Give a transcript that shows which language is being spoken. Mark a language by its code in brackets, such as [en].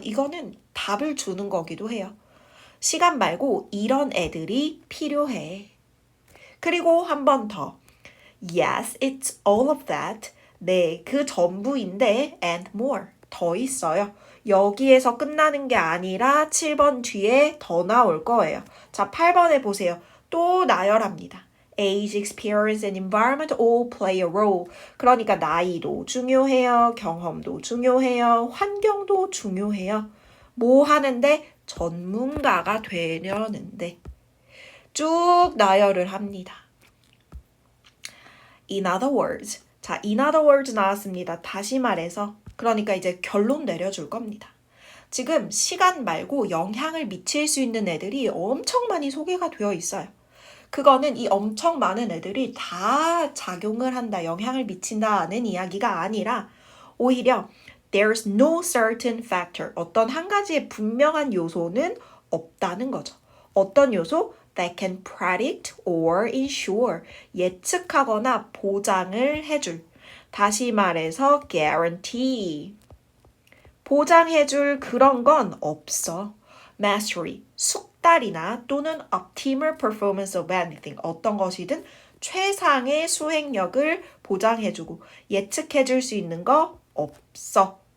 [ko] 이거는 답을 주는 거기도 해요. 시간 말고 이런 애들이 필요해. 그리고 한 번 더. [en] Yes, it's all of that. [ko] 네, 그 전부인데 [en] and more. [ko] 더 있어요. 여기에서 끝나는 게 아니라 7번 뒤에 더 나올 거예요. 자, 8번에 보세요. 또 나열합니다. [en] Age, experience, and environment all play a role. [ko] 그러니까 나이도 중요해요. 경험도 중요해요. 환경도 중요해요. 뭐 하는데? 전문가가 되려는데. 쭉 나열을 합니다. [en] In other words. [ko] 자, [en] in other words [ko] 나왔습니다. 다시 말해서. 그러니까 이제 결론 내려줄 겁니다. 지금 시간 말고 영향을 미칠 수 있는 애들이 엄청 많이 소개가 되어 있어요. 그거는 이 엄청 많은 애들이 다 작용을 한다, 영향을 미친다는 이야기가 아니라 오히려 [en] there's no certain factor, [ko] 어떤 한 가지의 분명한 요소는 없다는 거죠. 어떤 요소? [en] that can predict or ensure, [ko] 예측하거나 보장을 해줄. 다시 말해서 guarantee, 보장해줄 그런 건 없어. mastery, 숙달이나 또는 [en] optimal performance of anything, [ko] 어떤 것이든 최상의 수행력을 보장해주고 예측해줄 수 있는 거 없어.